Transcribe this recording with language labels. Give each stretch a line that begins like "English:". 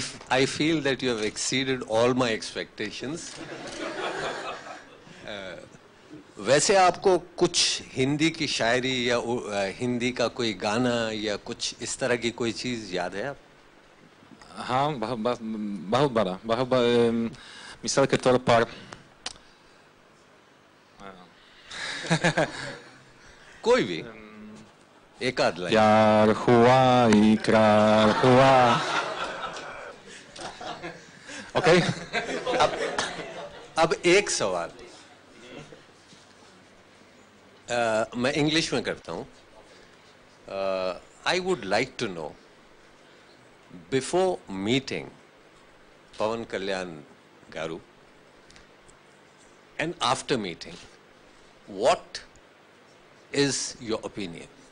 English: I feel that you have exceeded all my expectations.
Hindi: वैसे आपको कुछ हिंदी की शायरी या हिंदी का कोई गाना या कुछ इस तरह की कोई चीज याद है आप? हाँ, बहुत बड़ा. मिसाल के तौर पर कोई भी एक आध लाइन. प्यार हुआ इकरार हुआ. ओके. अब एक सवाल मैं इंग्लिश में करता हूँ.
English: I would like to know, before meeting Pawan Kalyan Garu, and after meeting, what is your opinion?